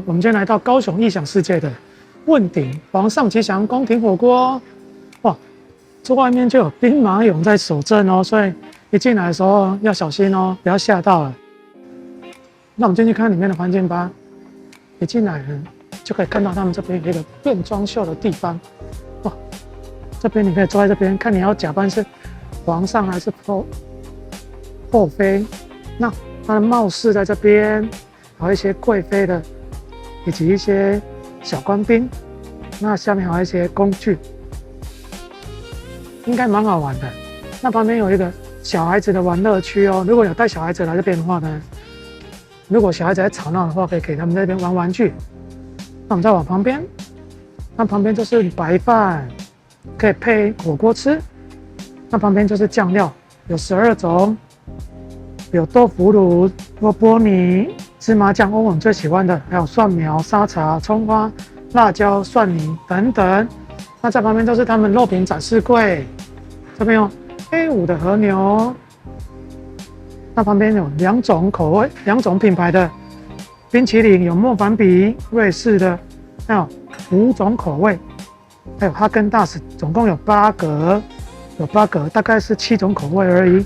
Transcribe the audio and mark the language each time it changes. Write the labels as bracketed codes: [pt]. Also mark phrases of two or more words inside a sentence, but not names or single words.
[zh] 我們今天來到高雄異想世界的問鼎皇上吉祥宮廷火鍋，哇，這外面就有兵馬俑在守陣哦，所以一進來的時候要小心哦，不要嚇到了。那我們進去看裡面的環境吧。一進來呢，就可以看到他們這邊有一個變裝秀的地方，哇，這邊你可以坐在這邊看你要假扮是皇上還是後妃。那它的帽飾在這邊，還有一些貴妃的，以及一些小官兵，那下面還有一些工具，應該蠻好玩的。那旁邊有一個小孩子的玩樂區哦，如果有帶小孩子來這邊的話呢，如果小孩子在吵鬧的話，可以給他們在這邊玩玩具。那我們再往旁邊，那旁邊就是白飯，可以配火鍋吃。那旁邊就是醬料，有12種，有豆腐乳、蘿蔔泥、芝麻醬，歐文最喜歡的，還有蒜苗、沙茶、蔥花、辣椒、蒜泥等等。那在旁邊都是他們肉品展示櫃，這邊有 A5 的和牛。那旁邊有2種口味、2種品牌的冰淇淋，有莫凡比、瑞士的，還有5種口味，還有哈根達斯，總共有8格，大概是7種口味而已。